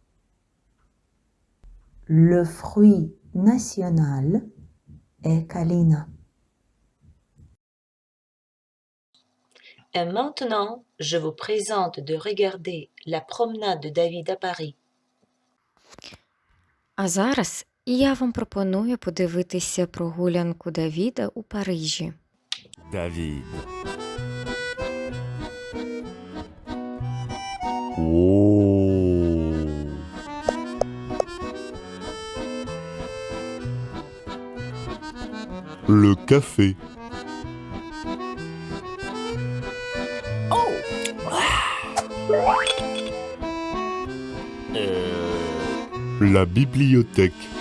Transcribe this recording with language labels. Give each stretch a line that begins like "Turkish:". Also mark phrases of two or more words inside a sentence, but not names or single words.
French: Le fruit national est Kalina. Et maintenant, je vous présente de regarder la promenade de David à Paris.
Ukrainian: А зараз я вам пропоную подивитися прогулянку Давіда у Парижі.
French: David. Oh. Le café. La bibliothèque.